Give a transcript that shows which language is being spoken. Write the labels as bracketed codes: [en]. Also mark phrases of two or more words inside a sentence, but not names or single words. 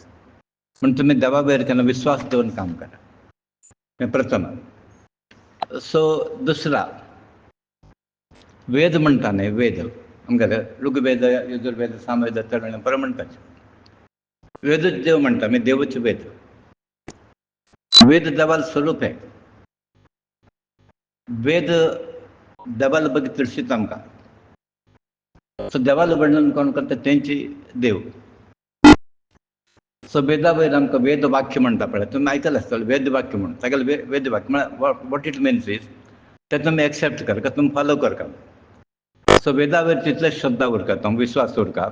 [kok] म्हण तुमी देवा वयर केन्ना विश्वास दवरून काम करा. हें प्रथम. सो दुसरा वेद म्हणटा न्ही वेद आमगेले ऋग्वेद, यजुर्वेद, सामवेद, अथर्ववेद बरें म्हणटात. वेदूच देव म्हणटा आमी देवच वेद. वेद देवाल स्वरूप आहे. वेद देवाला बघ तिडशीत आमकां. सो देवाला वर्णन कोण करता तेंची देव. सो वेदा वयर आमकां वेद वाक्य म्हणटा पळय तुमी आयकलां आसतलें वेद वाक्य म्हणून. तागेलें वेद वाक्य म्हळ्यार [en] what it means is [kok] तें तुमी एक्सेप्ट करता, तुमी फॉलो करता. सो वेदा वयर तितलें श्रद्धा उरता, तो विश्वास उरता.